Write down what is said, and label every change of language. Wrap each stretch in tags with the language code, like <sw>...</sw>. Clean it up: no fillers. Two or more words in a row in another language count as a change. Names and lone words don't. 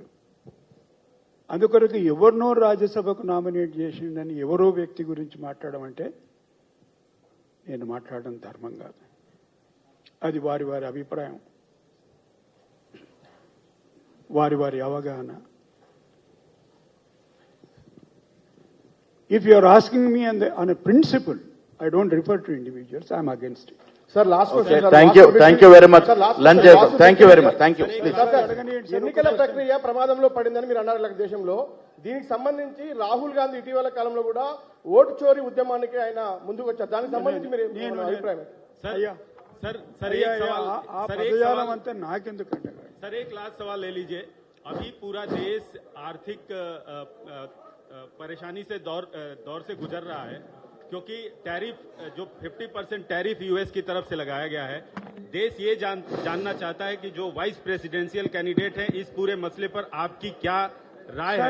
<te>అందుకొరకు ఎవరినో రాజ్యసభకు నామినేట్ చేసిండని ఎవరో వ్యక్తి గురించి మాట్లాడమంటే నేను మాట్లాడడం ధర్మం కాదు. అది వారి వారి అభిప్రాయం, వారి వారి అవగాహన.</te> <en>If you are asking me on a principle, I don't refer to individuals, I am against it. sir last thank you very much. lunch చేద్దాం. thank you very much. thank you.</en> <te>ఎన్నికల ప్రక్రియ ప్రమాదంలో పడిందని మీరు అన్నారు దేశంలో. దీనికి సంబంధించి రాహుల్ గాంధీ ఇటీవల కాలంలో కూడా ఓటు చోరీ ఉద్యమానికి ఆయన ముందుకు వచ్చారు. దానికి సంబంధించి మీరు అభిప్రాయం? అయ్యా</te> <hi>सर एक सवाल</hi> <te>ఆ పదజాలం అంతా నాకెందుకంటే</te> <hi>सर एक लास्ट सवाल ले लीजिए. अभी पूरा देश आर्थिक परेशानी से दौर से गुजर रहा है, क्योंकि टैरिफ जो 50% टैरिफ यूएस की तरफ से लगाया गया है. देश ये जानना चाहता है कि जो</hi> <en>vice presidential candidate</en> <hi>है, इस पूरे मसले पर आपकी क्या राय है?</hi>